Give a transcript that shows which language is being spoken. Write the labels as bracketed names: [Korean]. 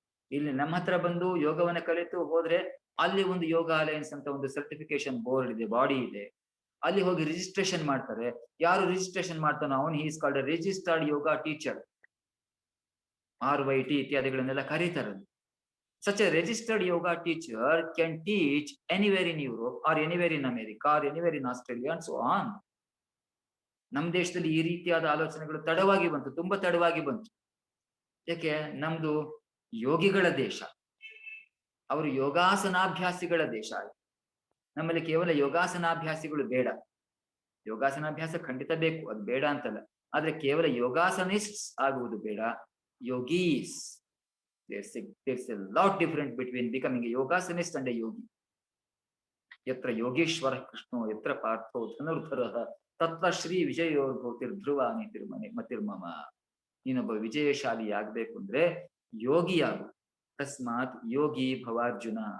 [Kannada] ಇಲ್ಲಿ ನಮ್ಮ ಹತ್ರ ಬಂದು ಯೋಗವನ್ನ ಕಲಿತು ಹೋದ್ರೆ ಅಲ್ಲಿ ಒಂದು ಯೋಗ ಅಲಯನ್ಸ್ ಅಂತ ಒಂದು ಸರ್ಟಿಫಿಕೇಶನ್ ಬೋರ್ಡ್ ಇದೆ, ಬಾಡಿ ಇದೆ. ಅಲ್ಲಿ ಹೋಗಿ ರಿಜಿಸ್ಟ್ರೇಷನ್ ಮಾಡ್ತಾರೆ. ಯಾರು ರಿಜಿಸ್ಟ್ರೇಷನ್ ಮಾಡ್ತಾನೋ ಅವನು [English] He is called a registered yoga teacher. [Kannada] RYT ಇತ್ಯಾದಿಗಳನ್ನೆಲ್ಲ ಕರೀತಾರೆ. [English] Such a registered yoga teacher can teach anywhere in Europe or anywhere in America or anywhere in Australia and so on. [Kannada] ನಮ್ಮ ದೇಶದಲ್ಲಿ ಈ ರೀತಿಯಾದ ಆಲೋಚನೆಗಳು ತಡವಾಗಿ ಬಂತು, ತುಂಬಾ ತಡವಾಗಿ ಬಂತು. ಯಾಕೆ? ನಮ್ದು ಯೋಗಿಗಳ ದೇಶ, ಅವರು ಯೋಗಾಸನಾಭ್ಯಾಸಿಗಳ ದೇಶ. ನಮ್ಮಲ್ಲಿ ಕೇವಲ ಯೋಗಾಸನಾಭ್ಯಾಸಿಗಳು ಬೇಡ. ಯೋಗಾಸನಾಭ್ಯಾಸ ಖಂಡಿತ ಬೇಕು, ಅದು ಬೇಡ ಅಂತಲ್ಲ. ಆದ್ರೆ ಕೇವಲ ಯೋಗಾಸನಿಸ್ಟ್ ಆಗುವುದು ಬೇಡ, ಯೋಗೀಸ್. [English] There's a lot different between becoming a yogasanist and a yogi. [Sanskrit] ಯತ್ರ ಯೋಗೇಶ್ವರ ಕೃಷ್ಣೋ ಯತ್ರ ಪಾರ್ಥೋ ಧನುರ್ಧರಃ ತತ್ರ ಶ್ರೀ ವಿಜಯೋರ್ಭೂತಿರ್ ಧ್ರುವಾನಿ ಮತಿರ್ಮಮ. [Kannada] ನೀನೊಬ್ಬ ವಿಜಯಶಾಲಿ ಆಗ್ಬೇಕು ಅಂದ್ರೆ ಯೋಗಿಯಾಗು. [Sanskrit] ತಸ್ಮಾತ್ ಯೋಗಿ ಭವಾರ್ಜುನ.